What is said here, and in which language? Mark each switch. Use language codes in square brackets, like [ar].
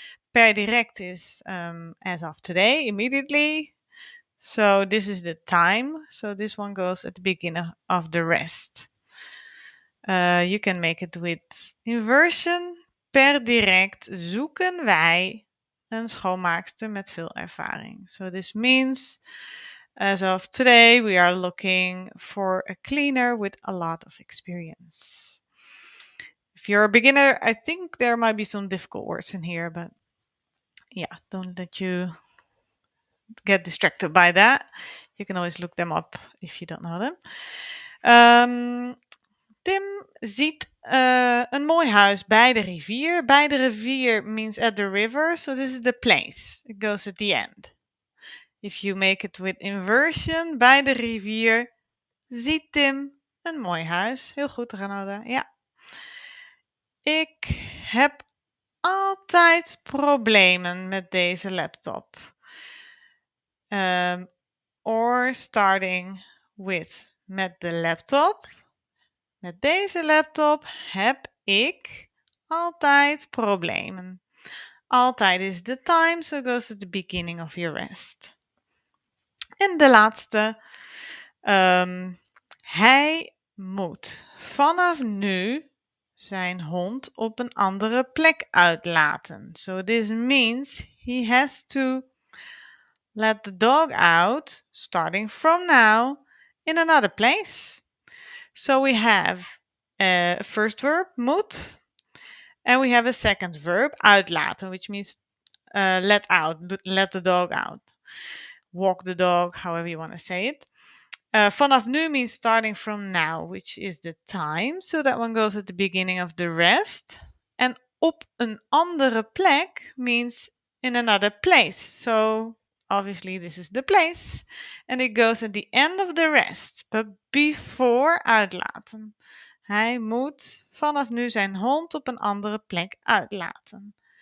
[en] Per direct is as of today, immediately. So this is the time. So this one goes at the beginning of the rest. You can make it with inversion. [nl] Per direct zoeken wij een schoonmaakster met veel ervaring. [en] So this means as of today we are looking for a cleaner with a lot of experience. If you're a beginner, I think there might be some difficult words in here, but yeah, don't let you get distracted by that. You can always look them up if you don't know them. [nl] Tim ziet een mooi huis bij de rivier. [en] Bij de rivier means at the river, so this is the place. It goes at the end. If you make it with inversion, [nl] bij de rivier ziet Tim een mooi huis. Heel goed, Renata. Ja. Ik heb altijd problemen met deze laptop. [en] Or starting with met de laptop. [nl] Met deze laptop heb ik altijd problemen. [en] Altijd is the time, so goes at the beginning of your rest. [nl] En de laatste. Hij moet vanaf nu zijn hond op een andere plek uitlaten. [en] So this means he has to let the dog out, starting from now, in another place. So we have a first verb, moet, and we have a second verb, uitlaten, which means let out, let the dog out, walk the dog, however you want to say it. Vanaf nu means starting from now, which is the time. So that one goes at the beginning of the rest. And op een andere plek means in another place. So obviously this is the place. And it goes at the end of the rest. But before uitlaten. [nl] Hij moet vanaf nu zijn hond op een andere plek uitlaten.